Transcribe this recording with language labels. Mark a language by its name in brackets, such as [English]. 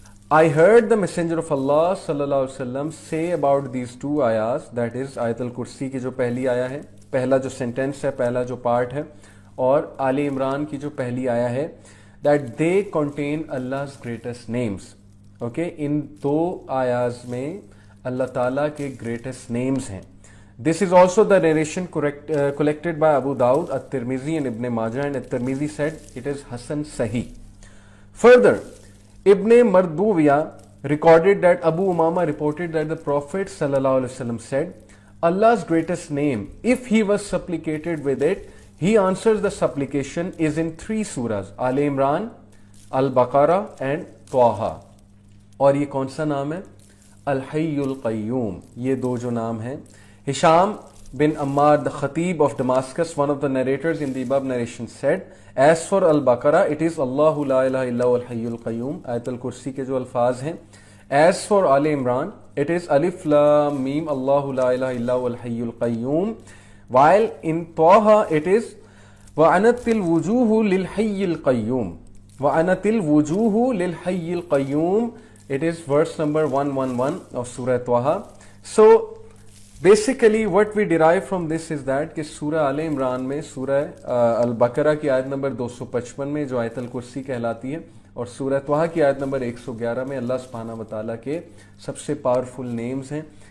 [English] I heard the Messenger of Allah sallallahu alaihi wasallam say about these two ayahs, that is Ayat al-Kursi [Urdu] کی جو پہلی آیا ہے, [English] پہلا جو سینٹینس ہے, پہلا جو پارٹ ہے, اور آل عمران کی جو پہلی آیا ہے, that they contain Allah's greatest names. [Urdu] Okay, ان دو آیاز میں اللہ تعالیٰ کے [English] greatest names [Urdu] ہیں. [English] This is also the narration collected by Abu Dawud, At-Tirmidhi and Ibn Majah, and At-Tirmidhi said it is Hasan Sahih. Further, Ibn Marduwiya recorded that Abu Umama reported that the Prophet sallallahu alaihi wasallam said, Allah's greatest name, if he was supplicated with it, he answers the supplication is in 3 surahs, Al Imran, Al-Baqarah and Taha. [Urdu] اور یہ کون سا نام ہے؟ الحی القیوم. یہ دو جو نام ہیں. [English] Hisham bin Ammar, the Khatib of Damascus, one of the narrators in the above narration, said, as for Al-Baqarah, it is Allahu la ilaha illahu al-hayyul qayyum, Ayat al-Kursi [Urdu] ke jo alfaz hain. [English] As for Al Imran, it is Alif Lam Mim, Allahu la ilaha illahu al-hayyul qayyum. While in Taha it is [Arabic] وَأَنَتِ الْوُجُوهُ لِلْحَيِّ الْقَيُّومِ, وَأَنَتِ الْوُجُوهُ لِلْحَيِّ الْقَيُّومِ. [English] It is verse number 111 of Surah Taha. So basically what we derive from this is that [Urdu] کہ سورہ آل عمران میں سورہ البقرہ کی آیت number 255 میں جو آیت الکرسی کہلاتی ہے, اور سورہ طہ کی آیت نمبر 111 میں اللہ سبحانہ وتعالیٰ کے سب سے پاورفل نیمز ہیں.